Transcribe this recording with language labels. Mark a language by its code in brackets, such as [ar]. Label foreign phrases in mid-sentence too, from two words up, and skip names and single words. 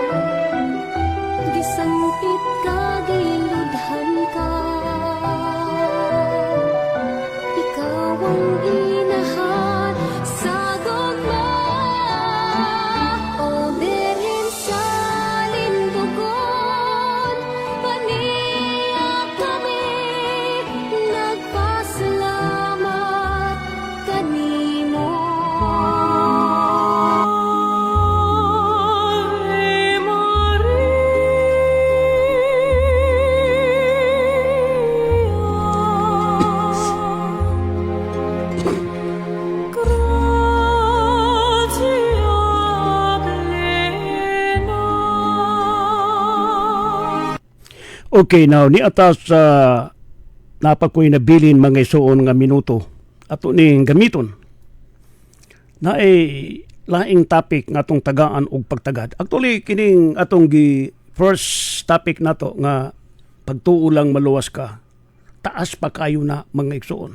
[ceb] gisangpit ka, giludhan ka, ikaw ang inahan sa gugma, o Berhen sa lindugon, aniya kami nagpasalamat kanimo. [la] Ave Maria, gratia plena. [ceb] Okay, now, ni atas sa napakoy na bilin mga isuon nga minuto ato ning gamiton na laing topic nga atong tagaan og pagtagad. Actually, kining atong [en] first topic [ceb] nato nga pagtuo lang maluwas ka, taas pa kayo na mga igsoon.